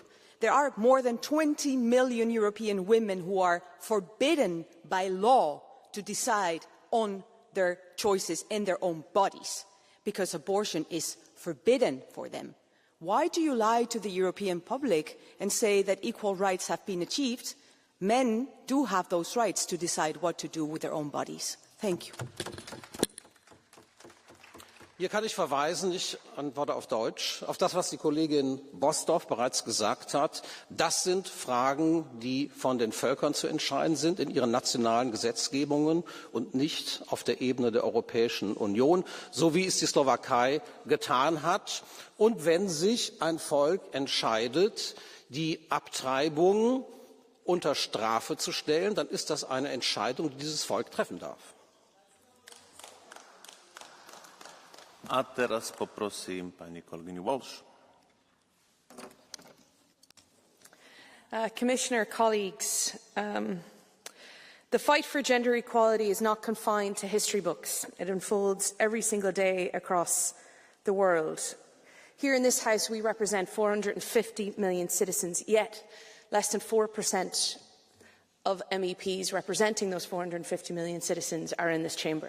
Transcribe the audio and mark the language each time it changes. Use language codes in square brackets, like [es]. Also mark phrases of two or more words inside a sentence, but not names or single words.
[en] There are more than 20 million European women who are forbidden by law to decide on their choices in their own bodies because abortion is forbidden for them. Why do you lie to the European public and say that equal rights have been achieved? Men do have those rights to decide what to do with their own bodies. Thank you. [de] Hier kann ich verweisen, ich antworte auf Deutsch, auf das, was die Kollegin Bosdorf bereits gesagt hat. Das sind Fragen, die von den Völkern zu entscheiden sind in ihren nationalen Gesetzgebungen und nicht auf der Ebene der Europäischen Union, so wie es die Slowakei getan hat. Und wenn sich ein Volk entscheidet, die Abtreibung unter Strafe zu stellen, dann ist das eine Entscheidung, die dieses Volk treffen darf. [sk] A teraz poprosím pani kolegyňu Walsh. [en] Commissioner, colleagues, the fight for gender equality is not confined to history books. It unfolds every single day across the world. Here in this House, we represent 450 million citizens, yet less than 4% of MEPs representing those 450 million citizens are in this chamber.